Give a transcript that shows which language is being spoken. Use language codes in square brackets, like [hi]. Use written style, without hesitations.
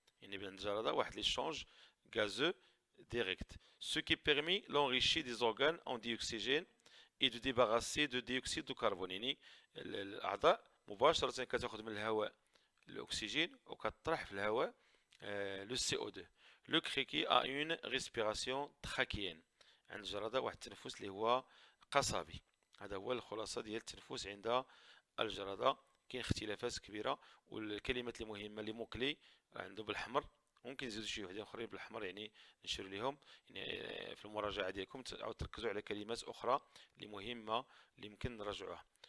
[ar] يعني بين الجرادة واحد [fr] l'échange gazeux direct ce qui permet l'enrichissement des organes en dioxygène et de débarrasser de dioxyde de carbone. [ar] يعني الأعضاء مباشرة كتاخذ من الهواء الأكسجين وكتطرح في الهواء le CO2. [fr] Le criquet a une respiration trachéenne. [ar] عند الجرادة واحد التنفس اللي هو قصبي. هذا هو الخلاصة ديال التنفس عند الجرادة. كاين اختلافات كبيرة والكلمات المهمة اللي موكلي عنده بالأحمر ممكن نزيدو شي وحدين اخرين بالاحمر يعني نشير ليهم يعني في المراجعه ديالكم تعاود تركزوا على كلمات اخرى اللي مهمه اللي يمكن نراجعوها.